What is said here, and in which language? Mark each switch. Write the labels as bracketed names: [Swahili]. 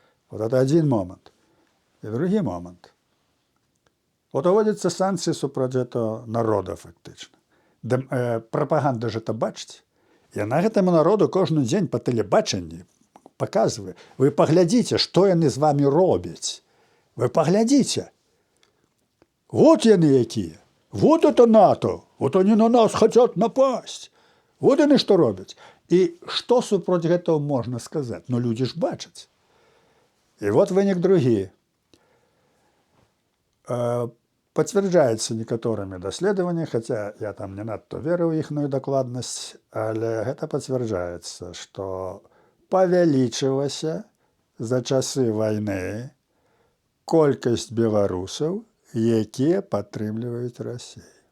[Belarusian] Вот это адзін момант. І другі момант. Вот уводзяцца санкцыі супраць этого народа фактычна. Прапаганда ж это бачыць. Яна гэтаму народу кожны дзень па тэлебачанні паказвае. Вы паглядзіце, што яны з вамі робяць. Вы паглядзіце. Вот яны якія. [Russian] Вот это НАТО. Вот они на нас хотят напасть. [Belarusian] От яны што робяць. І што супроць гэтага можна сказаць? Ну, людзі ж бачаць. І вот вынік другі. Пацвярджаецца некаторымі даследаваннямі, хаця я там не надта веру ў іхную дакладнасць, але гэта пацвярджаецца, што павялічылася за часы вайны колькасць беларусаў, якія падтрымліваюць Расію.